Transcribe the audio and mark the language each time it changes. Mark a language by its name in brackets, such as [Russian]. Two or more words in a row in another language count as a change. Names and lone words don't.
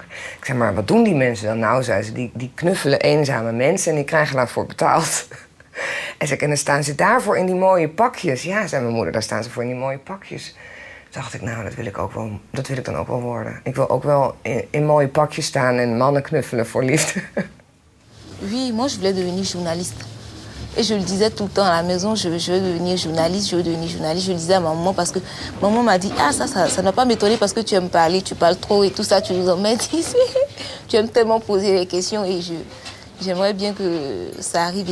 [Dutch] Ik zei, maar wat doen die mensen dan? Nou, zei ze, die knuffelen eenzame mensen en die krijgen daarvoor betaald. En zei ik, en dan staan ze daarvoor in die mooie pakjes. Ja, zei mijn moeder, daar staan ze voor in die mooie pakjes. Toen dacht ik, nou, dat wil ik dan ook wel worden. Ik wil ook wel in mooie pakjes staan en mannen knuffelen voor liefde. [French] Oui, moi je voulais devenir journaliste. Et je le disais tout le temps à la maison, je veux devenir journaliste, je veux devenir journaliste. Je le disais à maman parce que maman m'a dit, ah ça ne va pas m'étonner parce que tu aimes parler, tu parles trop et tout ça, tu nous emmènes ici. Tu aimes tellement poser les questions et j'aimerais bien que ça arrive.